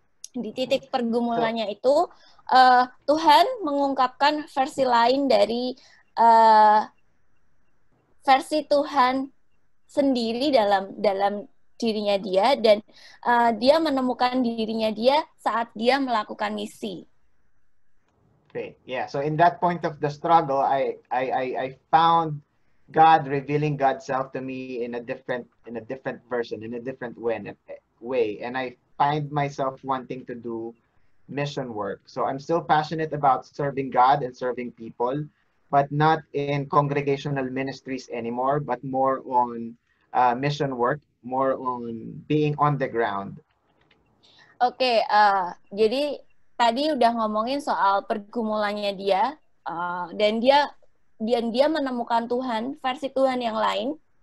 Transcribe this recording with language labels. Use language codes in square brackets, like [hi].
[id] Di titik pergumulannya itu Tuhan mengungkapkan versi lain dari versi Tuhan sendiri dalam dirinya dia, dan dia menemukan dirinya dia saat dia melakukan misi. [en] Great. Yeah. So in that point of the struggle, I found God revealing God's self to me in a different version, in a different way, and I find myself wanting to do mission work. So I'm still passionate about serving God and serving people, but not in congregational ministries anymore, but more on mission work, more on being on the ground. [id] Oke, jadi tadi udah ngomongin soal pergumulannya dia, dan dia menemukan Tuhan, versi Tuhan yang lain